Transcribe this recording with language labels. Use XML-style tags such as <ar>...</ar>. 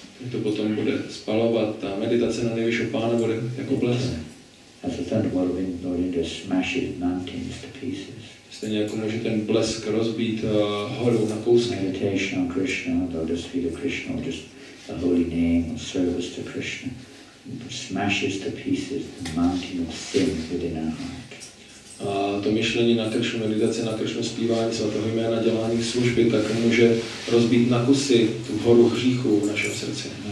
<cs>To potom bude spalovat, ta meditace na nejvyššího pána bude jako blesk.</cs> <en>As the thunderbolt of Lord Indra smashes mountains to pieces.</en> <cs>Stejně jako může ten blesk rozbít horu na kousky.</cs> <en>Meditation on Krishna, lotus feet of Krishna, or just the holy name of service to Krishna, smashes to pieces the mountain of sin within our heart.</en> <cs>A to myšlení na Kršnu, meditace na Kršnu, zpívání svatého jména, dělání služby, tak může rozbít na kusy tu horu hříchu v našem srdci.</cs>